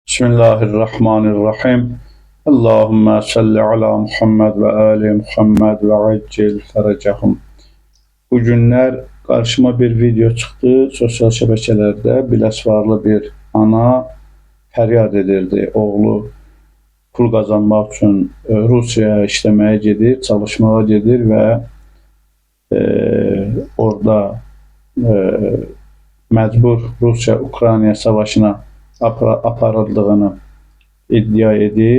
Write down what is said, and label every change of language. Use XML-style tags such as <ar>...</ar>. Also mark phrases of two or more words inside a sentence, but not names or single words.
<ar>بسم الله الرحمن الرحيم. اللهم صل على محمد وآل محمد وعجل فرجهم.</ar> <tr>Bu günler karşıma bir video çıktı.</tr> <az>Sosyal şəbəkələrdə Biləsuvarlı bir ana fəryad edirdi. Oğlu</az> <tr>pul kazanmak için</tr> <az>Rusiyaya işləməyə gedir, çalışmağa gedir ve orada məcbur Rusiya-Ukrayna savaşına aparıldığını iddia edir.</az>